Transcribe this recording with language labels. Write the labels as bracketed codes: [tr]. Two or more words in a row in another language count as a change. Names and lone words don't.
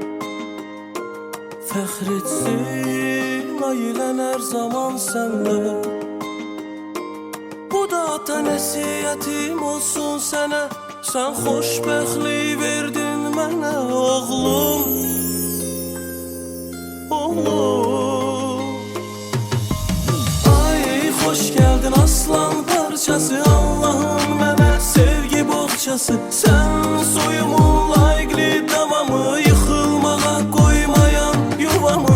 [tr] Fəxretsin ailen her zaman senle. [az] Bu da ata nəsiyyətim olsun sənə. Sən xoşbəxtlik verdin mənə oğlum. Oğlum. [tr] Ay hoş geldin aslan parçası, [az] Allah'ın mənə sevgi boğçası. [tr] Sen soyumun layıqlı davamı, yıkılmağa koymayan yuvamı.